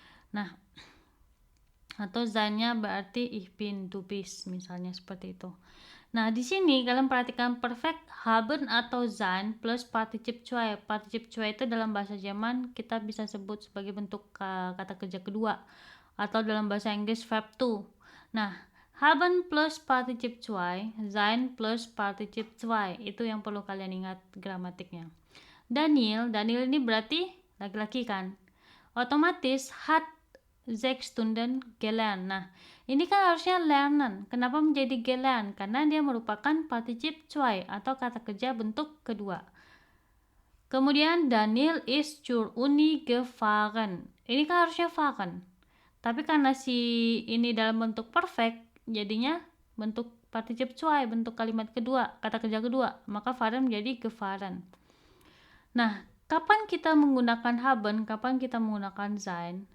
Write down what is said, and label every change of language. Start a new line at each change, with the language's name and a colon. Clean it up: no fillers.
Indonesian: Nah, atau sein-nya berarti
German: ich bin, du bist
Indonesian: misalnya seperti itu. Nah, di sini kalian perhatikan perfect haben atau sein plus partizip zwei. Partizip zwei itu dalam bahasa Jerman kita bisa sebut sebagai bentuk kata kerja kedua atau dalam bahasa Inggris verb to. Nah, haben plus partizip zwei, sein plus partizip zwei. Itu yang perlu kalian ingat gramatiknya. Daniel ini berarti laki-laki kan. Otomatis
German: hat 6 Stunden gelernt.
Indonesian: Nah, ini kan harusnya lernen. Kenapa menjadi gelernt? Karena dia merupakan partizip zwei atau kata kerja bentuk kedua. Kemudian
German: Daniel ist zur Uni gefahren.
Indonesian: Ini kan harusnya fahren. Tapi karena si ini dalam bentuk perfect, jadinya bentuk partizip zwei, bentuk kalimat kedua, kata kerja kedua. Maka fahren menjadi gefahren. Nah, kapan kita menggunakan haben, kapan kita menggunakan sein?